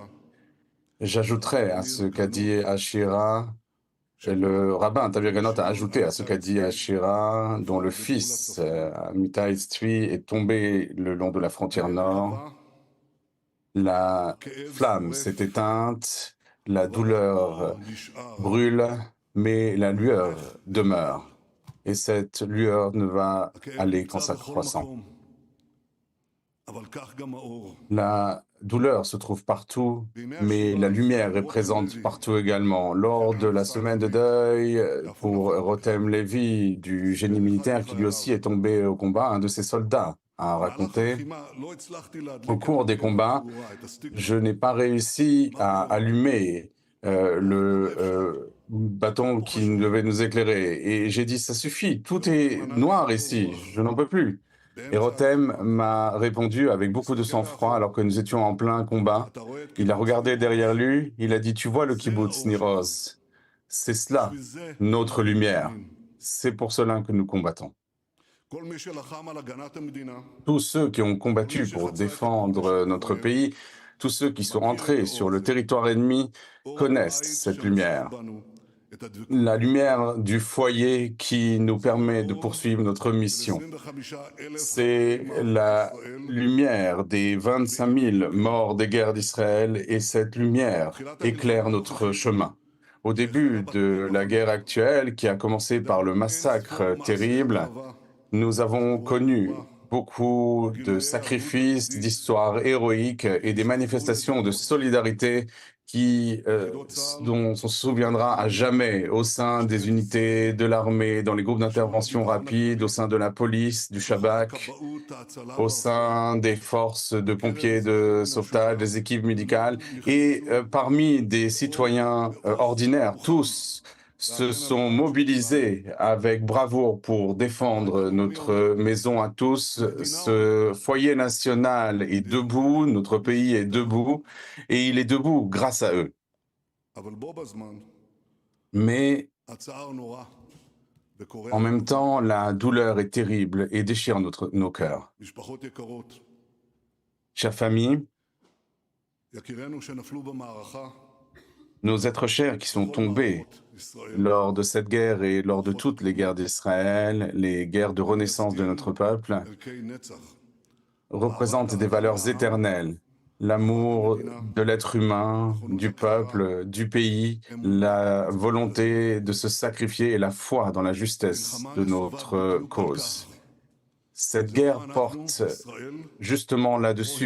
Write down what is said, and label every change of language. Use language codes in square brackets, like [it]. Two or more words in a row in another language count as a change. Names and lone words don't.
[fr] J'ajouterai à ce qu'a dit Ashira, et le rabbin Tabir Ganot a ajouté à ce qu'a dit Ashira, dont le fils Amitai Tzvi est tombé le long de la frontière nord. La flamme s'est éteinte, la douleur [he] נשאר. [fr] brûle, mais la lueur demeure. Et cette lueur ne va aller qu'en [he] נמצא בכל [fr] s'accroissant. [he] מקום, אבל כך גם האור. [fr] La douleur se trouve partout, mais la lumière est présente partout également. Lors de la semaine de deuil pour Rotem Levi du génie militaire qui lui aussi est tombé au combat, un de ses soldats a raconté: [he] הלחימה, לא הצלחתי להדליק [fr] au [he] את [fr] cours des combats, [he] התאורה, את הסטיק, [fr] je n'ai pas réussi à allumer le bâton qui devait nous éclairer. Et j'ai dit, ça suffit, tout est noir ici, je n'en peux plus. Et Rotem m'a répondu avec beaucoup de sang-froid alors que nous étions en plein combat. [he] אתה רואה את [fr] Il a regardé derrière lui, il a dit, tu vois le kibbutz Niroz, c'est cela, [he] בשביל זה, [fr] notre lumière. C'est pour cela que nous combattons. [he] כל מי שלחם על הגנת המדינה, [fr] Tous ceux qui ont combattu pour défendre notre pays, tous ceux qui sont entrés sur le territoire ennemi, connaissent cette lumière. [he] בנו את הדבקות. [fr] La lumière du foyer qui nous permet de poursuivre notre mission. 25,000 C'est la lumière des 25 000 morts des guerres d'Israël et cette lumière éclaire notre chemin. Au début de la guerre actuelle, qui a commencé par le massacre terrible, nous avons connu beaucoup de sacrifices, d'histoires héroïques et des manifestations de solidarité dont on se souviendra à jamais au sein des unités de l'armée, dans les groupes d'intervention rapide, au sein de la police, du Shabak, [he] כבאות, ההצלה [fr] au sein des forces de pompiers de sauvetage, des équipes médicales et parmi des citoyens ordinaires. Tous se sont mobilisés avec bravoure pour défendre notre maison à tous. Ce foyer national est debout, notre pays est debout et il est debout grâce à eux. [he] אבל בו בזמן, [fr] Mais [he] הצער נורא, וקורע [fr] en même temps, la douleur est terrible et déchire nos cœurs. [he] משפחות יקרות, [fr] Chère famille, [he] יקירינו שנפלו במערכה, [fr] nos êtres chers qui sont tombés [he] ישראל, [fr] lors de cette guerre et lors de toutes les guerres d'Israël, les guerres de renaissance de notre peuple, [he] ערכי נצח, [fr] représentent des valeurs éternelles. L'amour de l'être humain, du peuple, du pays, la volonté de se sacrifier et la foi dans la justesse de notre cause. Cette guerre porte justement là-dessus.